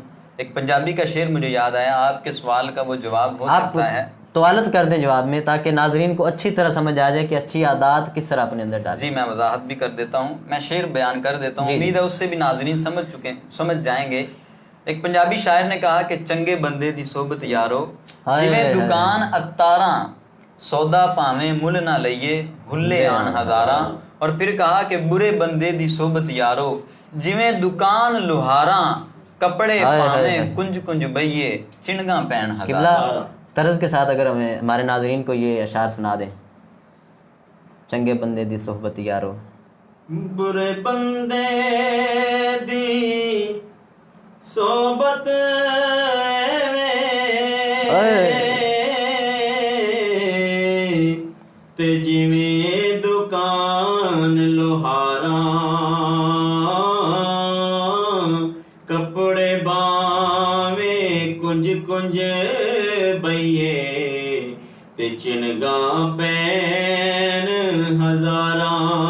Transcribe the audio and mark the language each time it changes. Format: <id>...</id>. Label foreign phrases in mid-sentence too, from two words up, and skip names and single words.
<ur>ایک پنجابی کا شعر مجھے یاد آیا، آپ کے سوال کا وہ جواب ہو سکتا ہے۔ توالت کر دیں جواب میں، تاکہ ناظرین کو اچھی طرح سمجھ آ جائے کہ اچھی عادات کس طرح اپنے اندر ڈالیں۔ جی میں وضاحت بھی کر دیتا ہوں، میں شعر بیان کر دیتا ہوں، امید ہے اس سے بھی ناظرین سمجھ جائیں گے۔ ایک پنجابی شاعر نے کہا کہ</ur> <pa>چنگے بندے دی صحبت یارو، جویں دکان اتاراں، سودا پاویں مل نہ لئیے، ہلے آن ہزاراں۔</pa> <ur>اور پھر کہا کہ</ur> <pa>برے بندے دی صحبت یارو، جویں دکان لوہاراں، کپڑے پاویں کنج کنج بئیے، چنگاں پین ہزاراں۔</pa> <ur>طرز کے ساتھ اگر ہمارے ناظرین کو یہ اشعار سنا دیں۔</ur> <pa>چنگے بندے دی صحبت یارو، برے بندے دی صحبت تے جویں دکان لوہاراں، کپڑے باویں کنج کنج بئیے، تے چنگاں پین ہزاراں۔</pa>